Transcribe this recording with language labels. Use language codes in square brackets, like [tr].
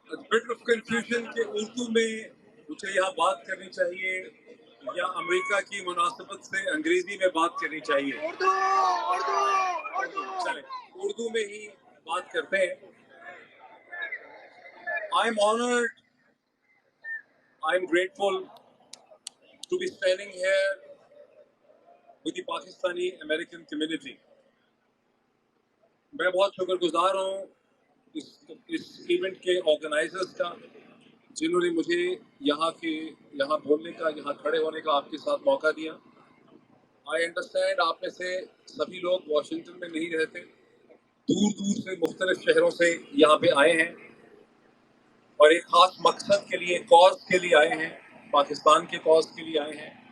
[ur] But of confusion کہ اردو میں مجھے یہاں بات کرنی چاہیے یا امریکہ کی مناسبت سے انگریزی میں بات کرنی چاہیے. چلیں اردو میں ہی بات کرتے ہیں. [en] I am honored, I am grateful to be standing here with the Pakistani American community. [ur] میں بہت شکر گزار ہوں اس ایونٹ کے آرگنائزرز کا, جنہوں نے مجھے یہاں بولنے کا, یہاں کھڑے ہونے کا آپ کے ساتھ موقع دیا. [en] I understand [ur] آپ میں سے سبھی لوگ واشنگٹن میں نہیں رہتے, دور دور سے مختلف شہروں سے یہاں پہ آئے ہیں اور ایک خاص مقصد کے لیے, کاز کے لیے آئے ہیں, پاکستان کے کاز کے لیے آئے ہیں.